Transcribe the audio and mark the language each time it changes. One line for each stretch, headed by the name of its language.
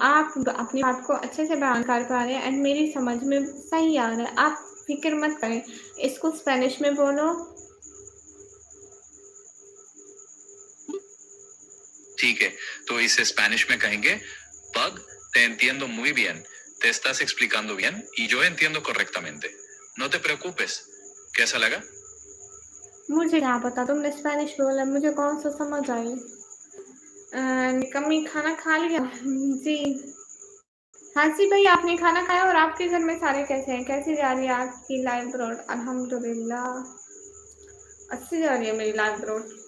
Hindi: आप अपनी बात को अच्छे से बयान कर पा रहे हैं एंड मेरी समझ में सही आ रहा है। आप फिक्र मत करें। इसको स्पेनिश में बोलो। ठीक है, तो इसे स्पेनिश में कहेंगे, Pug,
Spanish: te entiendo muy bien. Te estás explicando bien y yo entiendo correctamente. No te preocupes.
Hindi: कैसा लगा? मुझे क्या पता, तुमने स्पेनिश बोला, मुझे कौन सा समझ आई। कमी खाना खा लिया जी। हाँ जी भाई आपने खाना खाया, और आपके घर में सारे कैसे हैं? कैसी जा रही है आपकी लाइफ रोड? अल्हम्दुलिल्लाह अच्छी जा रही है मेरी लाइफ रोड।